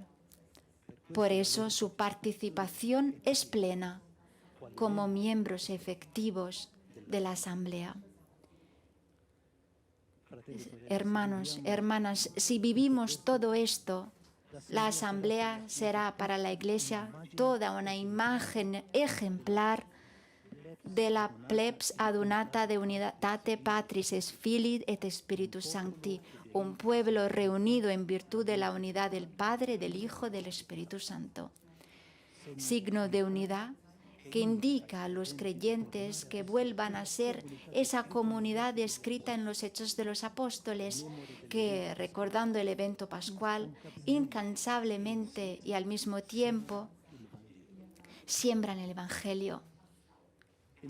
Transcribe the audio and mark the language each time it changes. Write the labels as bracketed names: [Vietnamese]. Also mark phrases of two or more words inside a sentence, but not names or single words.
[Spanish] Por eso su participación es plena como miembros efectivos de la Asamblea. Hermanos, hermanas, si vivimos todo esto, la Asamblea será para la Iglesia toda una imagen ejemplar de la [Latin] plebs adunata de unitate Patris et Filii et Spiritus Sancti, [Spanish] un pueblo reunido en virtud de la unidad del Padre, del Hijo, del Espíritu Santo. Signo de unidad que indica a los creyentes que vuelvan a ser esa comunidad descrita en los Hechos de los Apóstoles, que, recordando el evento pascual, incansablemente y al mismo tiempo siembran el Evangelio.